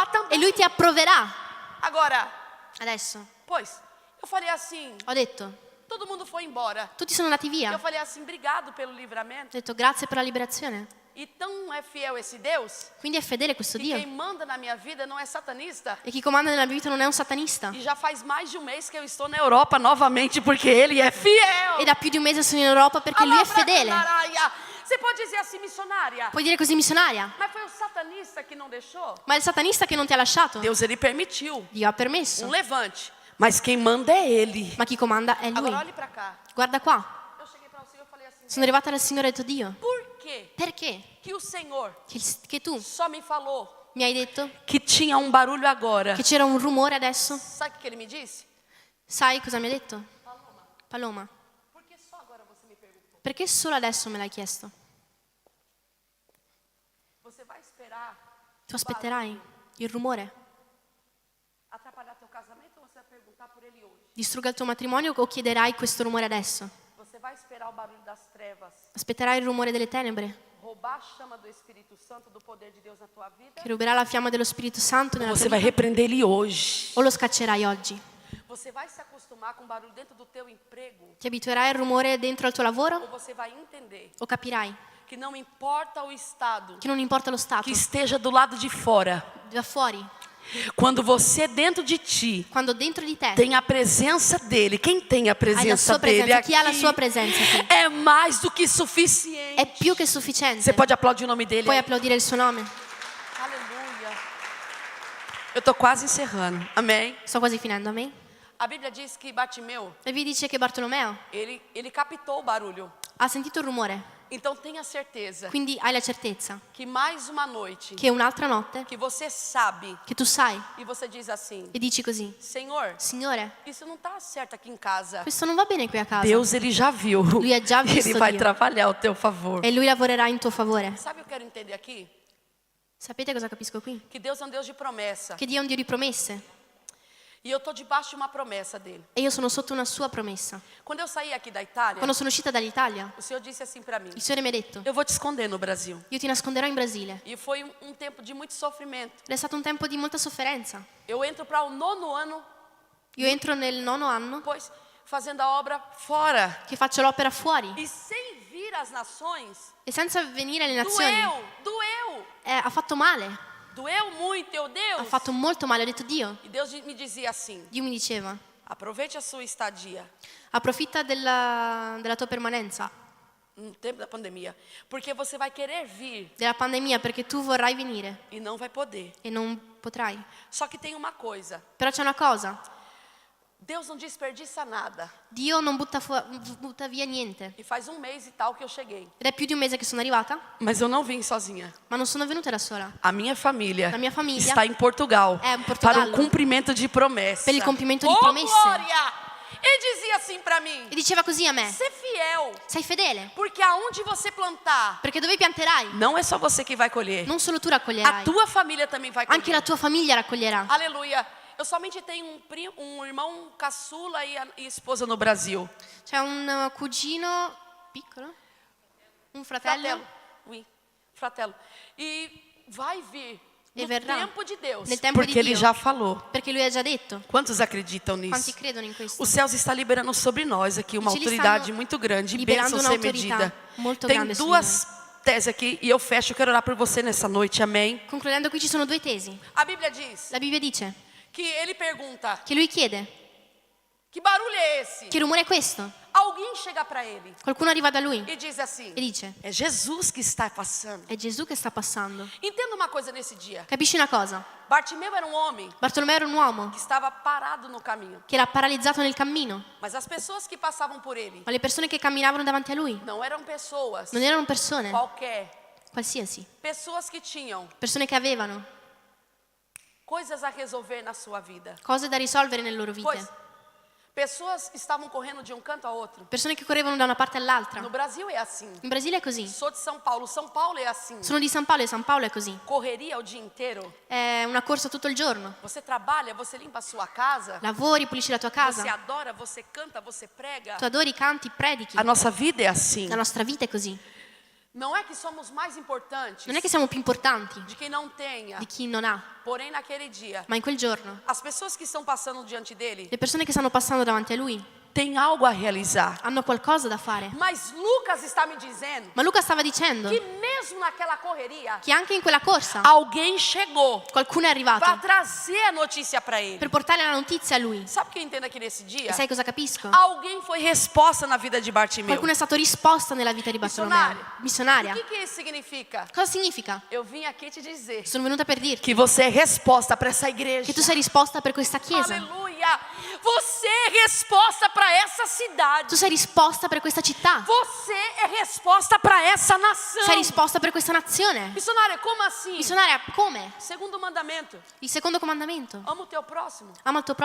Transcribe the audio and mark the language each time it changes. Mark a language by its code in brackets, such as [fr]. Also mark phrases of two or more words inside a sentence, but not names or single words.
[pt] e também. [it] lui ti approverà. [pt] Agora, [it] Adesso [pt] pois, eu falei assim, [it] ho detto, [pt] todo mundo foi embora. [it] tutti sono andati via. [pt] Eu [it] Ho [pt] falei assim, obrigado pelo livramento. [it] detto, grazie per la liberazione. [pt] E tão é fiel esse Deus, [it] Quindi è fedele questo [pt] que [it] Dio. [pt] quem manda na minha vida não é satanista. [it] E chi comanda nella mia vita non è un satanista. [pt] E já faz mais de um mês que eu estou na Europa novamente, porque ele é fiel. [it] E da più di un mese sono in Europa perché lui è fedele. [pt] Você pode dizer assim, missionária, [it] Puoi dire così, missionaria? [pt] mas foi o satanista que não deixou? [it] Ma è il satanista che non ti ha lasciato? [pt] Deus, ele permitiu [it] Dio ha permesso. [pt] um levante, mas quem manda é ele. [it] Ma chi comanda è lui. [pt] Agora olhe para cá. [it] Guarda qua, [pt] Eu cheguei para o Senhor e falei assim, [it] sono arrivata dal Signore e ho detto, Dio, [pt] por quê [it] perché [pt] que o Senhor [it] che tu [pt] só me falou [it] mi hai detto [pt] que tinha um barulho agora? [it] che c'era un rumore adesso? [pt] Sabe o que ele me disse? [it] Sai cosa mi ha detto? [pt] Paloma, Por que só agora você me perguntou? [it] perché solo adesso me l'hai chiesto? [pt] Você vai esperar [it] Tu aspetterai il rumore? [pt] atrapalhar teu casamento ou você vai perguntar por ele hoje? [it] Distrugga il tuo matrimonio o chiederai questo rumore adesso? [pt] Você vai esperar o barulho das trevas [it] Aspetterai il rumore delle tenebre [pt] roubar a chama do Espírito Santo, do poder de Deus na tua vida? [it] che ruberà la fiamma dello Spirito Santo nella [pt] Você [it] tua [pt] vai [it] vita? [pt] repreender ele hoje? [it] O lo scaccerai oggi? [pt] Você vai se acostumar com o barulho dentro do teu emprego? [it] Ti abituerai al rumore dentro al tuo [pt] Ou [it] lavoro? [pt] você vai entender [it] O capirai [pt] que não importa o estado [it] che non importa lo stato, [pt] que esteja do lado de fora, [it] da fuori, [pt] Quando você dentro de ti [it] quando dentro di te [pt] tem a presença dele, quem tem a [it] hai la [pt] presença [it] sua [pt] dele [it] presenza, chi ha la [pt] aqui [it] sua presenza qui, [pt] é mais do que suficiente. [it] è più che [pt] Você [it] sufficiente. [pt] pode aplaudir o nome dele? [it] Puoi applaudire il suo nome? [pt] Aleluia. Eu estou quase encerrando. Amém? [it] Sto quasi finendo, amen? [pt] A Bíblia diz que Bartimeu, [it] E vi dice che Bartolomeo [pt] ele captou o barulho. [it] ha sentito il rumore, [pt] Então tenha certeza [it] quindi hai la certezza [pt] que mais uma noite [it] che un'altra notte, [pt] que você sabe [it] che tu sai [pt] e você diz assim: [it] e dici così: [pt] Senhor, [it] Signore, [pt] isso não está certo aqui em casa. [it] questo non va bene qui a casa. [pt] Deus, ele já viu. [it] Lui ha già visto [pt] Ele vai [it] Dio. [pt] trabalhar ao teu favor. [it] E lui lavorerà in tuo favore. [pt] Sabe o que eu quero entender aqui? [it] Sapete cosa capisco qui? [pt] Que Deus é um Deus de promessa. [it] Che Dio è un Dio di promesse [pt] E eu estou debaixo de uma promessa dele. [it] e io sono sotto una sua promessa. [pt] Quando eu saí aqui da Itália, [it] Quando sono uscita dall'Italia, [pt] o Senhor disse assim para mim: [it] il Signore mi ha detto: [pt] eu vou te esconder no Brasil. [it] io ti nasconderò in Brasile. [pt] E foi um tempo de muito sofrimento. [it] Ed è stato un tempo di molta sofferenza. [pt] Eu entro para o 9º ano, [it] Io entro nel 9° anno [pt] depois fazendo a obra fora. [it] che faccio l'opera fuori [pt] E sem vir às nações, [it] e senza venire alle nazioni. [pt] doeu. [it] Ha fatto male, [pt] Doeu muito, eu [it] ha [pt] Deus. [it] fatto molto male. Ho detto: Dio. [pt] E Deus me dizia assim: [it] Dio mi diceva: [pt] aproveite a sua estadia [it] approfitta della tua permanenza, [pt] no tempo da pandemia, porque você vai querer vir [it] della pandemia, perché tu vorrai venire [pt] e não vai poder. [it] e non potrai. [pt] Só que tem uma coisa: [it] Però c'è una cosa: [pt] Deus não desperdiça nada. [it] Dio non butta via niente. [pt] E faz um mês e tal que eu cheguei, [it] Ed è più di un mese che sono arrivata, [pt] mas eu não vim sozinha. [it] ma non sono venuta da sola. [pt] A minha família [it] La mia famiglia [pt] está em Portugal [it] é em [pt] para [it] Portogallo. [pt] o cumprimento de promessa. [it] Per il compimento di [pt] Oh, [it] promesse. [pt] glória! Ele dizia assim para mim: [it] E diceva così a me: [pt] ser fiel, [it] sei fedele, [pt] porque aonde você plantar, [it] perché dove pianterai, [pt] não é só você que vai colher. [it] non solo tu [pt] A [it] raccoglierai, [pt] tua família também vai colher. [it] anche la tua famiglia raccoglierà. [pt] Aleluia. Eu somente tenho um irmão caçula e esposa no Brasil. [it] C'è un cugino piccolo, un fratello, Oui, fratello. [pt] E vai vir [it] E [pt] no [it] verrà [pt] tempo de Deus, [it] nel tempo [pt] porque [it] di [pt] ele [it] Dio. [pt] já falou. [it] perché lui ha già detto. [pt] Quantos acreditam nisso? [it] Quanti credono in questo? [pt] Os céus está liberando sobre nós aqui uma [it] E ci [pt] autoridade [it] stanno [pt] muito grande, [it] liberando [pt] bênção sem [it] un'autorità [pt] medida. [it] molto [pt] Tem [it] grande su [pt] duas teses aqui e eu fecho. Eu quero orar por você nessa noite, amém? [it] Concludendo, qui ci sono due tesi. [pt] A Bíblia diz [it] La Bibbia dice [pt] que ele pergunta: [it] che lui chiede: [pt] que barulho é esse? [it] che rumore è questo? [pt] Alguém chega para ele [it] Qualcuno arriva da lui [pt] e diz assim: [it] e dice: [pt] é Jesus que está passando. [it] è Gesù che sta passando. [pt] Entenda uma coisa nesse dia. [it] Capisci una cosa? [pt] Bartimeu era um homem [it] Bartolomeo era un uomo [pt] que estava parado no caminho, [it] che era paralizzato nel cammino, [pt] mas as pessoas que passavam por ele [it] ma le persone che camminavano davanti a lui [pt] não eram pessoas [it] non erano persone [pt] qualquer, [it] qualsiasi, [pt] pessoas que tinham [it] persone che avevano [pt] coisas a resolver na sua vida. [it] cose da risolvere nelle loro vite, [pt] Pessoas estavam correndo de um canto a outro. [it] persone che correvano da una parte all'altra. [pt] No Brasil é assim. [it] In Brasile è così, [pt] Sou de São Paulo é assim. [it] sono di San Paolo e San Paolo è così, [pt] Correria o dia inteiro. [it] è una corsa tutto il giorno. [pt] Você trabalha, você limpa a sua casa, [it] Lavori, pulisci la tua [pt] você [it] casa, [pt] adora, você canta, você prega. [it] tu adori, canti, predichi. [pt] A nossa vida é assim. [it] La nostra vita è così. [pt] Não é que somos mais importantes [it] Non è che siamo più importanti [pt] de quem não tenha, [it] di chi non ha, [pt] porém naquele dia, [it] ma in quel giorno [pt] as pessoas que estão passando diante dele [it] le persone che stanno passando davanti a lui [pt] têm algo a realizar. [it] hanno qualcosa da fare. [pt] Mas Lucas está me dizendo [it] Ma Luca stava dicendo [pt] que mesmo naquela correria, [it] che anche in quella corsa [pt] alguém chegou [it] qualcuno è [pt] para [it] arrivato [pt] trazer a notícia para ele. [it] per portare la notizia a lui. [pt] Sabe o que eu entendo aqui nesse dia? [it] E sai cosa capisco? [pt] Alguém foi resposta na vida de Bartimeu. [it] Qualcuno è stato risposta nella vita di Bartolomeo. [pt] Missionária. [it] Missionaria. [pt] O que isso significa? [it] Cosa significa? [pt] Eu vim aqui te dizer [it] Sono venuta per dirti [pt] que você é resposta para essa igreja. [it] che tu sei risposta per questa chiesa. [pt] Aleluia! Você é resposta para essa cidade. [it] Tu sei risposta per questa città. [pt] Você é resposta para essa nação. [it] Sei risposta per questa nazione. [pt] Missionária, como assim? [it] Missionaria, come? [pt] Segundo mandamento: [it] Il secondo comandamento. [pt] ama o teu próximo [it] Ama il tuo